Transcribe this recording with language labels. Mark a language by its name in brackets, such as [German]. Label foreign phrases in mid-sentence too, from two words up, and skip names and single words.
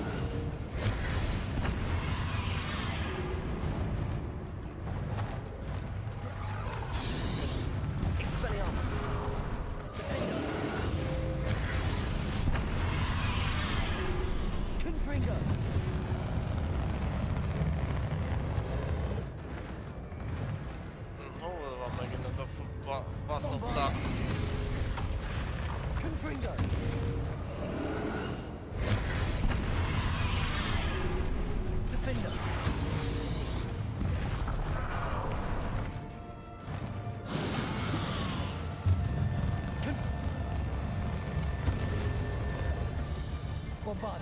[English] Expelliarmus. Defender. Confringo. [Hungarian] Hol van megint ez a baszotta? [English] Confringo. Defender. Bombarda.